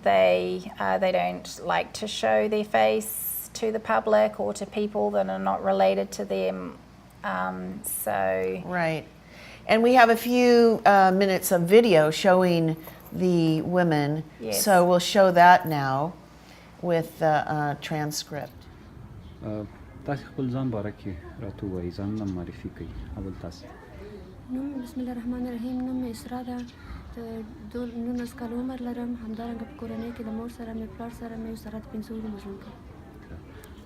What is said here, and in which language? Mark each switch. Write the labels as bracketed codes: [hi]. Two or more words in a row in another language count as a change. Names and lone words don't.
[en] They don't like to show their face to the public or to people that are not related to them. Right. And we have a few minutes of video showing the women. Yes. So we'll show that now with the transcript. [ps] تاسو خپل ځان باره کې راته ووایئ، ځانونه معرفي کړئ. اول تاسو. [ar] نوم بسم الله الرحمن الرحیم. [ps] نوم مې اسرا ده. د 19 کال عمر لرم. همدارنګه په کورنۍ کې د مور سره مې پلار سره مې سره د 5 ورونو ژوند کوم.